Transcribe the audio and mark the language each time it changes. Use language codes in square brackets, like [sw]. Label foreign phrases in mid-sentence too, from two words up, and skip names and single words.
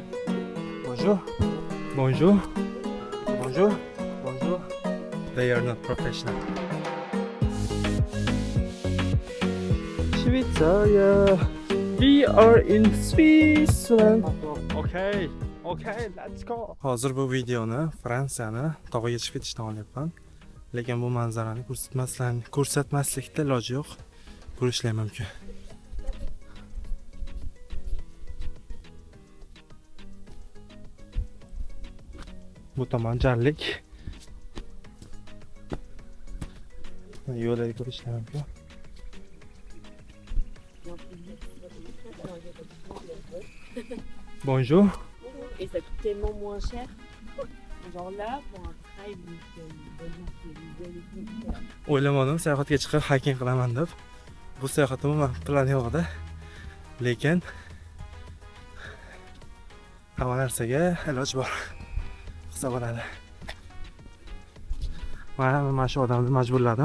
[fr] Bonjour. Bonjour. Bonjour. Bonjour. [en] They are not professional. [ru] Швейцария. [en] We are in Switzerland. Okay. Okay, let's go. [uz] Hozir bu videoni Fransiyani tog'iga chiqib ketishdan olyapman. Lekin bu manzarani ko'rsatmaslikda iloji yo'q. Ko'rishlar mumkin. Bu tomon jarlik. Yo'llarga ko'rishlar mumkin. [fr] Bonjour. Et ça coûte tellement moins cher. Genre là, pour un trail, [uz] O'ylamadim sayohatga chiqib hiking qilaman deb. Bu sayohat umuman plan yo'q edi. Lekin hamma narsaga iloj bor. Qilsa bo'ladi. Mana shu odamni majburladim.